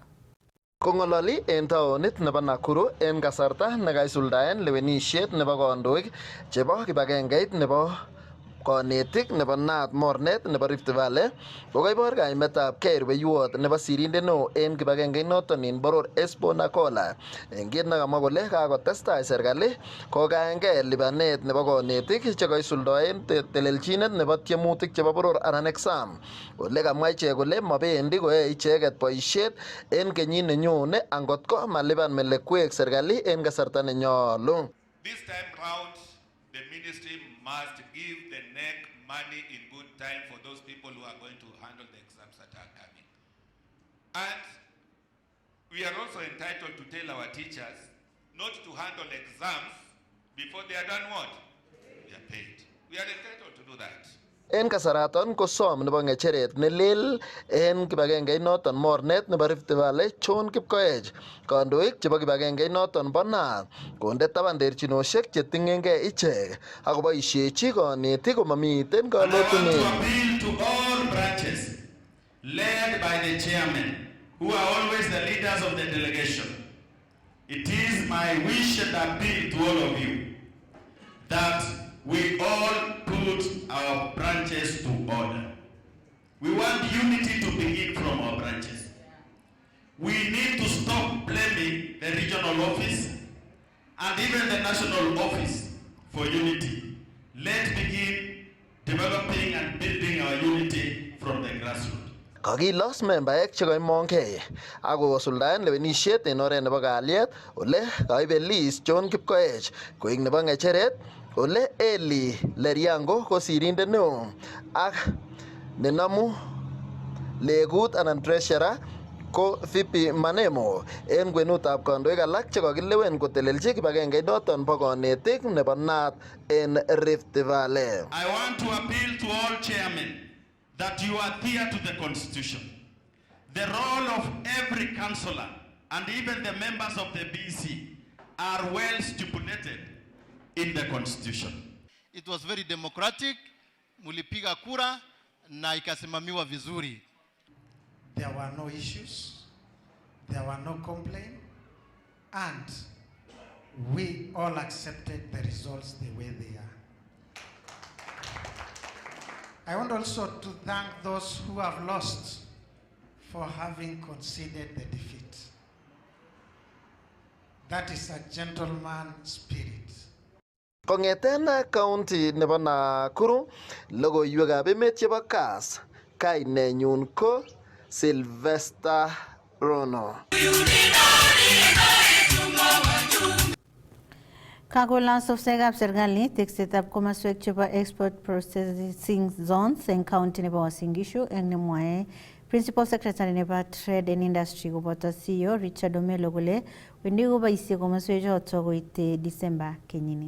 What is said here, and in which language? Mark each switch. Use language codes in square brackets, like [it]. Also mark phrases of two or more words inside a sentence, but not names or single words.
[kln] Kongololi en taonit nebo Nakuru en kasarta nekaisuldaen lewenisiet nebo kandoik chebo kibagengeit nebo kanetik nebo Nat mornet nebo Rift Valley kokaibor kaimetab kei rubeiwot nebo sirindet neo en kibagengeit noton in boror Hesbon Agola en kit nekamwa kole kakotestai serikali kokaengei lipanet nebo kanetik chekaisuldaen telelchinet nebo tiemutik chebo boror anan exam. Ole kamwa ichek kole mabendi koyae icheket boisiet en kenyit nenyone angot ko malipan melekwek serikali en kasarta nenyolu. [en] This time round the ministry must give the NEC money in good time for those people who are going to handle the exams that are coming. And we are also entitled to tell our teachers not to handle exams before they are done what? They are paid. We are entitled to do that. [kln] En kasaraton kosom nebo ngecheret nelel en kibagengeit noton mornet nebo Rift Valley John Kipkoech kandoik chebo kibagengeit noton bo Nat konde taban terchinosiek chetingengei ichek akoboisiechi kanetik komamiten kalotunet. [en] Appeal to all branches led by the chairman who are always the leaders of the delegation. It is my wish and appeal to all of you that we all put our branches to order. We want unity to begin from our branches. We need to stop blaming the regional office and even the national office for unity. Let's begin developing and building our unity from the grassroots. [kln] Kakilos membaek chekaimongei akosuldaen lewenisiet en oret nebo kalyet ole kaibelis John Kipkoech koik nebo ngecheret ole Eli Leriango ko sirindet neo ak nenamu legut anan treasurer ko Vipi Manemo en kwenutab kandoik alak chekakilewen kotelelchi kibagenge noton bo konetik nebo NAT en Rift Valley. [en] I want to appeal to all chairmen that you adhere to the Constitution. The role of every councillor and even the members of the BC are well stipulated in the Constitution. It was very democratic, [sw] mulipiga kura na ikasimamiwa vizuri. [en] There were no issues, there were no complaints, and we all accepted the results the way they are. I want also to thank those who have lost for having conceded the defeat. That is a gentleman's spirit. [kln] Kongeten county nebo Nakuru, logoiwekab emet chebo Kass, kainenyun ko Sylvester Rono. Kakolans of Segap Sergali teksetab komaswek chebo [en] export processing zones [kln] en county nebo Uasin Gishu en nemwae [en] Principal Secretary [kln] nebo Trade and Industry koboto CEO Richard Omelo kole wendi koboisie komaswek choto koite December kenyini.